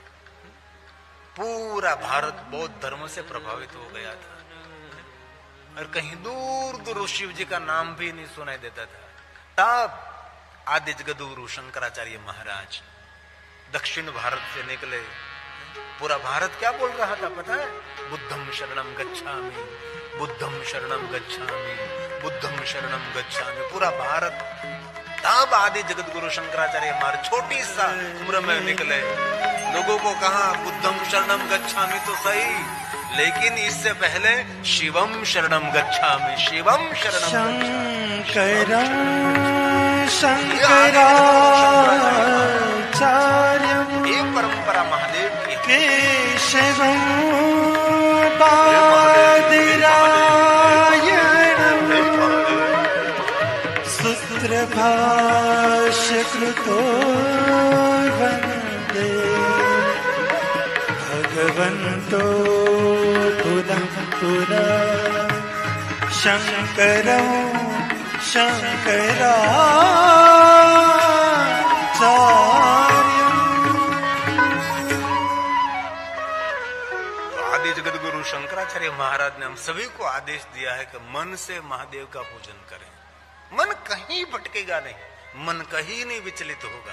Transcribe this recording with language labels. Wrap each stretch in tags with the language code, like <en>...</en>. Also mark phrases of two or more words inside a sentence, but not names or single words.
<hi>पूरा भारत बौद्ध धर्म से प्रभावित हो गया था और कहीं दूर दूर शिव जी का नाम भी नहीं सुनाई देता था। तब आदि जगत गुरु शंकराचार्य महाराज दक्षिण भारत से निकले। पूरा भारत क्या बोल रहा था पता है?</hi> <pi>बुद्धम शरणम गच्छामि, बुद्धम शरणम गच्छामि, बुद्धम शरणम गच्छामि।</pi> <hi>पूरा भारत। तब आदि जगत गुरु शंकराचार्य महाराज छोटी सा उम्र में निकले। लोगों को कहा</hi> <pi>बुद्धम शरणम गच्छामि</pi> <hi>तो सही, लेकिन इससे पहले</hi> <pi>शिवम शरणम गच्छामि, शिवम शरणम</pi> <sa>शंकरं शंकराचार्यं।</sa> <hi>ये परंपरा महादेव की है।</hi> <sa>केशवं बादरायणं सूत्रभाष्यकृतो वन्दे भगवन्तो पुनः पुनः शंकरं शंकराचार्यं।</sa> <hi>आदि जगत गुरु शंकराचार्य महाराज ने हम सभी को आदेश दिया है कि मन से महादेव का पूजन करें। मन कहीं भटकेगा नहीं, मन कहीं नहीं विचलित होगा।</hi>